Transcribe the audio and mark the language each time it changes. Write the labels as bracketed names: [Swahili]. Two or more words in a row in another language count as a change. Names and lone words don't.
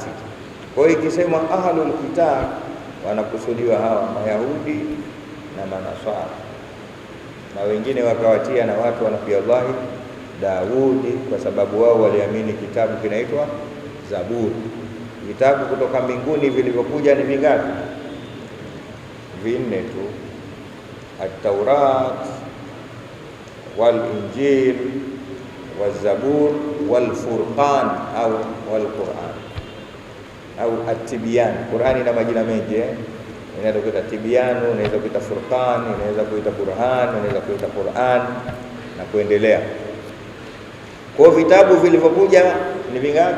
[Swahili] Kwa hiyo ikisema [Arabic] أهل الكتاب [Swahili] wanakusudiwa hawa Mayahudi na Manaswara, na wengine wakawatia na watu wa Nabii Allah Daudi, kwa sababu wao waliamini kitabu kinaitwa Zaburi. Vitabu kutoka mbinguni vilivyokuja ni vingapi? 4 tu, [Arabic] التوراة والإنجيل والزبور والفرقان au wal-Quran au At-Tibyan. [Swahili] Qurani ina majina mengi, inaweza kuita Tibyanu, inaweza kuita Furqan, inaweza kuita Qur'an, inaweza kuita Qur'an na kuendelea. Kwa vitabu vilivyokuja ni vingapi?